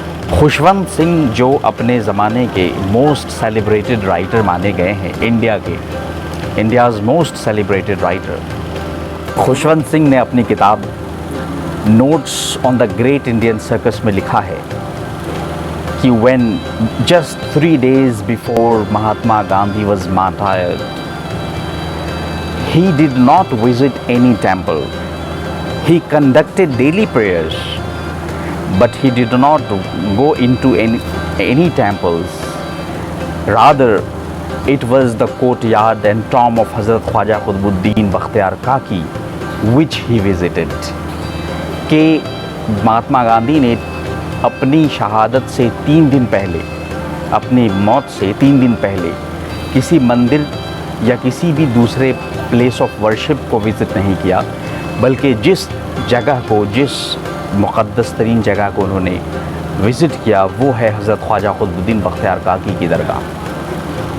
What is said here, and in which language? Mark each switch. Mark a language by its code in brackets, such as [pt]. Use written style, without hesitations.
[ur] خوشونت سنگھ جو اپنے زمانے کے موسٹ سیلیبریٹڈ رائٹر مانے گئے ہیں, India's most celebrated writer, Khushwant Singh نے اپنی کتاب notice on the great Indian circus میں لکھا ہے کہ [en] when just 3 days before Mahatma Gandhi was martyred, he did not visit any temple. He conducted daily prayers, but he did not go into any temples. Rather, it was the courtyard and tomb of Hazrat Khwaja Qutbuddin Bakhtiar Kaki which he visited. [ur] کہ مہاتما گاندھی نے اپنی شہادت سے 3 دن پہلے, اپنی موت سے 3 دن پہلے کسی مندر یا کسی بھی دوسرے پلیس آف ورشپ کو وزٹ نہیں کیا, بلکہ جس جگہ کو, جس مقدس ترین جگہ کو انہوں نے وزٹ کیا وہ ہے حضرت خواجہ قطب الدین بختیار کاکی کی درگاہ.